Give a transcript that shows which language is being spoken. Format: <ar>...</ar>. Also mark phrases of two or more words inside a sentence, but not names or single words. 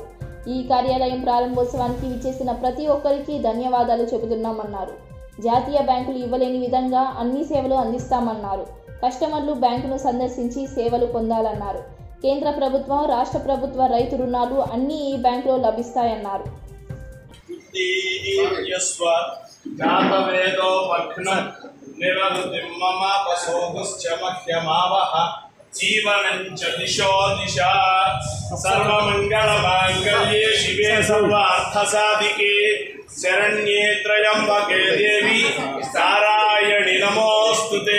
<te>ఈ కార్యాలయం ప్రారంభోత్సవానికి విచ్చేసిన ప్రతి ఒక్కరికి ధన్యవాదాలు చెబుతున్నామన్నారు. జాతీయ బ్యాంకులు ఇవ్వలేని విధంగా అన్ని సేవలు అందిస్తామన్నారు. కస్టమర్లు బ్యాంకును సందర్శించి సేవలు పొందాలన్నారు. కేంద్ర ప్రభుత్వం, రాష్ట్ర ప్రభుత్వ రైతు రుణాలు అన్నీ ఈ బ్యాంకులో లభిస్తాయన్నారు.</te> <sa>जीवनं च दिशो दिशा सर्वमंगलमांगल्ये शिवे सर्वार्थसाधिके शरण्ये त्र्यंबके देवी नारायणि नमोस्तुते.</sa>